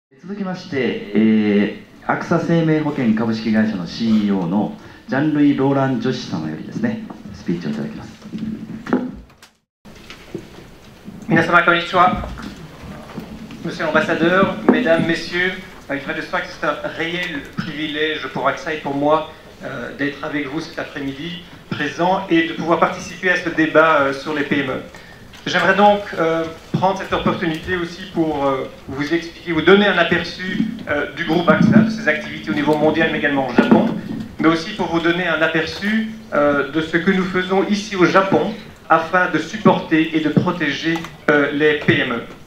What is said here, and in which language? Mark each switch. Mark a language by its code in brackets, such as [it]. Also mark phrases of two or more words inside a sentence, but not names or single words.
[ja] 続きまして、アクサ生命保険株式会社の CEO のジャンルイ・ローラン・ジョシ様よりですね、スピーチをいただきます。皆様こんにちは。 [fr] Monsieur l'ambassadeur, mesdames, messieurs, il va de soi que c'est un réel privilège pour AXA et pour moi d'être avec vous cet après-midi, présent, et de pouvoir participer à ce débat sur les PME. J'aimerais donc prendre cette opportunité aussi pour vous expliquer, vous donner un aperçu du groupe AXA, de ses activités au niveau mondial, mais également au Japon, mais aussi pour vous donner un aperçu de ce que nous faisons ici au Japon afin de supporter et de protéger les PME.